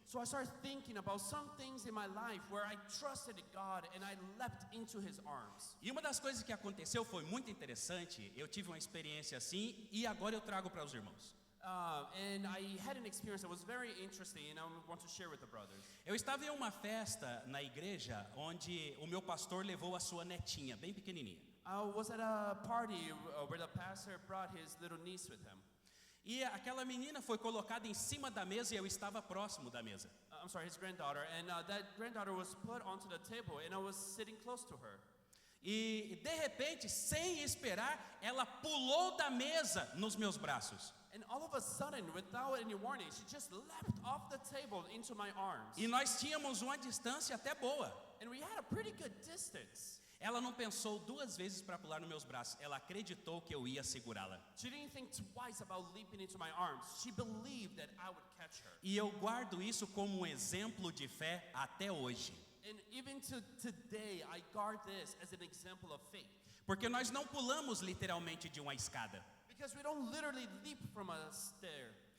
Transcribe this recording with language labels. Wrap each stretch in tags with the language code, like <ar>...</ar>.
<en>So I started thinking about some things in my life where I trusted God and I leapt into His arms.</en> <pt>E uma das coisas que aconteceu foi muito interessante. Eu tive uma experiência assim e agora eu trago para os irmãos.</pt> <en>And I had an experience that was very interesting and I want to share with the brothers.</en> <pt>Eu estava em uma festa na igreja onde o meu pastor levou a sua netinha, bem pequenininha.</pt> <en>I was at a party where the pastor brought his little niece with him.</en> <pt>E aquela menina foi colocada em cima da mesa e eu estava próximo da mesa.</pt> <en>I'm sorry, his granddaughter. And that granddaughter was put onto the table and I was sitting close to her.</en> <pt>E de repente, sem esperar, ela pulou da mesa nos meus braços.</pt> <en>And all of a sudden, without any warning, she just leapt off the table into my arms.</en> <pt>E nós tínhamos uma distância até boa.</pt> <en>And we had a pretty good distance.</en> <pt>Ela não pensou 2 vezes para pular nos meus braços. Ela acreditou que eu ia segurá-la.</pt> <en>She didn't think twice about leaping into my arms. She believed that I would catch her.</en> <pt>E eu guardo isso como um exemplo de fé até hoje.</pt> <en>And even to today, I guard this as an example of faith.</en> <pt>Porque nós não pulamos literalmente de uma escada.</pt> <en>Because we don't literally leap from a stair.</en>